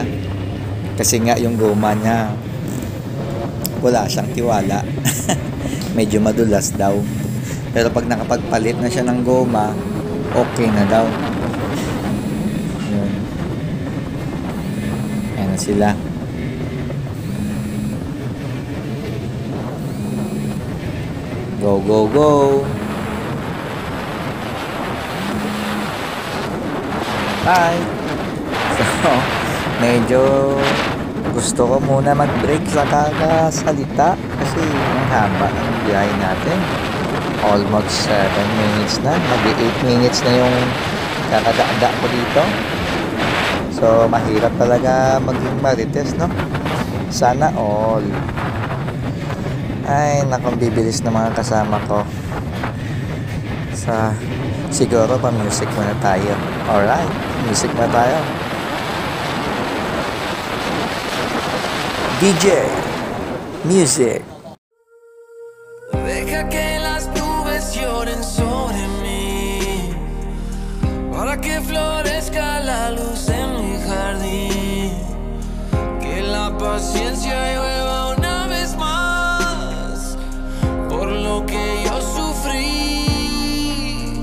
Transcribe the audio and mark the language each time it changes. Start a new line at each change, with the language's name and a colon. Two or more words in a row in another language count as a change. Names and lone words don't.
Filipino: Kasi nga yung goma niya wala siyang tiwala. Medyo madulas daw. Pero pag nakapagpalit na siya ng goma, okay na daw. Yun. Ayan na sila.
English: Go, go, go! Bye!
Filipino: So, medyo gusto ko muna mag-break sa kakasalita kasi ang haba ng biyahe natin.
English: Almost 7 minutes
Filipino: na. Mag-8 minutes na yung kakadaan ko dito. So, mahirap talaga maging marites, no? Sana all. Ay, nakong bibilis na mga kasama ko. Siguro pa-music muna tayo. Alright, music muna tayo. DJ, music.
Spanish: Deja que las nubes lloren sobre mí, para que florezca la luz en mi jardín, que la paciencia llueva una vez más, por lo que yo sufrí.